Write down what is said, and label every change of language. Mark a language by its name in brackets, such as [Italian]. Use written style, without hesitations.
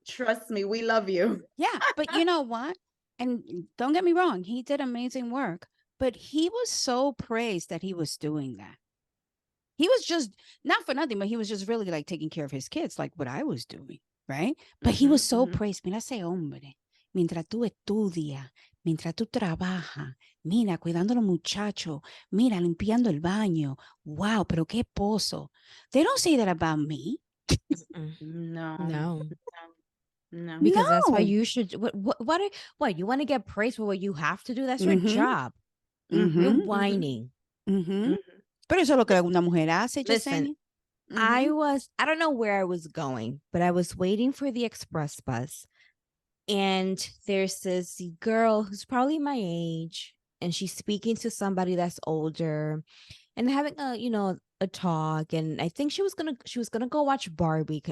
[English] Trust me, we love you. Yeah. But you know what? And don't get me wrong, he did amazing work, but he was so praised that he was doing that. He was just, not for nothing, but he was just really like taking care of his kids, like what I was doing, right? But he was so praised. [Spanish] Mira ese hombre, mientras tú estudias, mientras tú trabajas, mira, cuidando a los muchachos, mira, limpiando el baño. Wow, pero qué esposo. [English] They don't say that about me. No. Because that's why No. you should. What you want to get praised for what you have to do? That's your job. You're whining. [Spanish] Pero eso es lo que una mujer hace, [English] Listen, Yesenia. I don't know where I was going, but I was waiting for the express bus. And there's this girl who's probably my age, and she's speaking to somebody that's older and having a talk. And I think she was gonna go watch Barbie.